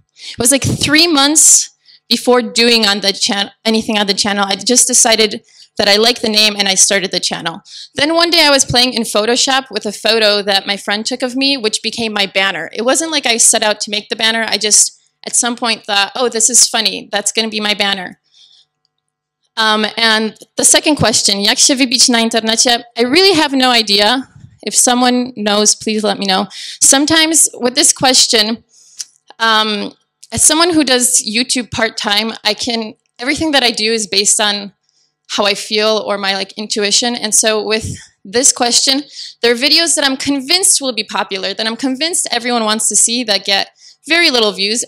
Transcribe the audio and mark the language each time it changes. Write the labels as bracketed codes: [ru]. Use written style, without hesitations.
[en] It was like 3 months before doing anything on the channel. I just decided that I liked the name and I started the channel. Then one day I was playing in Photoshop with a photo that my friend took of me, which became my banner. It wasn't like I set out to make the banner. I just at some point thought, oh, this is funny. That's going to be my banner. And the second question, [pl] jak się wybić na internecie? [en] I really have no idea. If someone knows, please let me know. Sometimes with this question, as someone who does YouTube part-time, everything that I do is based on how I feel or my intuition. And so with this question, there are videos that I'm convinced will be popular, that I'm convinced everyone wants to see, that get very little views.